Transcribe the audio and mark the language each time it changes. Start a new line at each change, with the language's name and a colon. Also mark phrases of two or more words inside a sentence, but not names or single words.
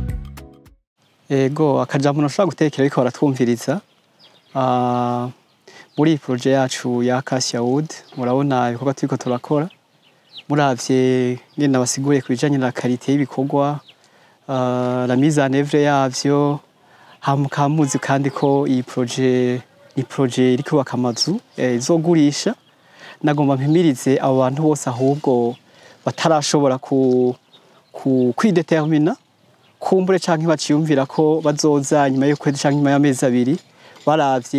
Rundi: Ego akajambo nashaka gutekera ariko baratwumviriza mu muri iyi projet yacu ya Acacia Wood murabona ibikorwa turiko turakora muravye ngene nabasiguriye kubijanye na qualité y'ibikorwa
French: la mise en œuvre
Rundi: yavyo mukamuzi kandi ko iyi projet ni projet iri kubaka amazu izogurisha nagomba mpimirize abo bantu bose ahubwo batarashobora kwidetermina kumbure canke baciyumvira ko bazoza nyuma y'ukwezi canke nyuma y'amezi abiri baravye